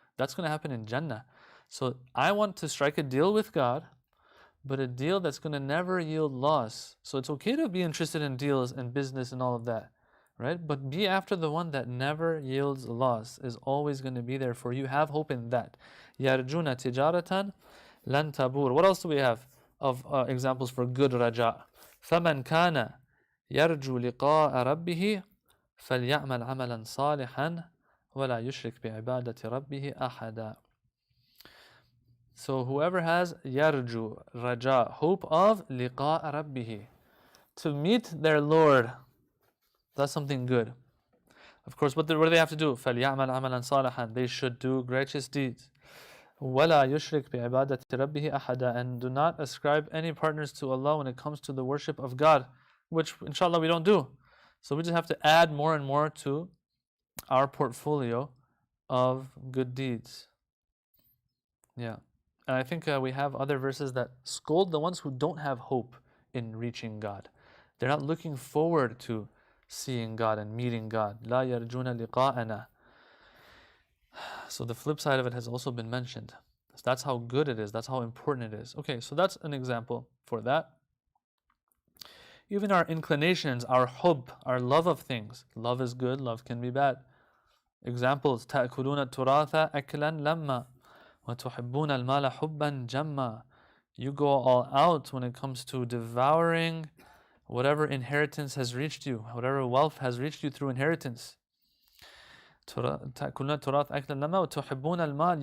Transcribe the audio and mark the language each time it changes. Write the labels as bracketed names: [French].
[English] That's gonna happen in Jannah. So I want to strike a deal with God, but a deal that's gonna never yield loss. So it's okay to be interested in deals and business and all of that, right? But be after the one that never yields loss, is always gonna be there for you. Have hope in that. [Arabic] Yarjuna tijaratan lan tabur. [English] What else do we have of examples for good raja? [Arabic] فَمَنْ كَانَ يرجو لقاء ربه فليعمل عملا صالحا ولا يشرك بعبادة ربه أحدا. [English] So whoever has yarju, raja, hope of [Arabic] liqa rabbihi, [English] to meet their Lord, that's something good. Of course, what do they have to do? [Arabic] فليعمل عملا صالحا. [English] They should do righteous deeds. [Arabic] ولا يشرك بعبادة ربه أحدا. [English] And do not ascribe any partners to Allah when it comes to the worship of God, which inshallah we don't do. So we just have to add more and more to our portfolio of good deeds. Yeah. And I think we have other verses that scold the ones who don't have hope in reaching God. They're not looking forward to seeing God and meeting God. [Arabic] لا يرجون لقاءنا. [English] So the flip side of it has also been mentioned. That's how good it is. That's how important it is. Okay, so that's an example for that. Even our inclinations, our hubb, our love of things. Love is good, love can be bad. Examples, [Arabic] تأكلون التراث أكلا لما وتحبون المال حبا جما. [English] You go all out when it comes to devouring whatever inheritance has reached you, whatever wealth has reached you through inheritance. [Arabic] تأكلون التراث أكلا لما وتحبون المال.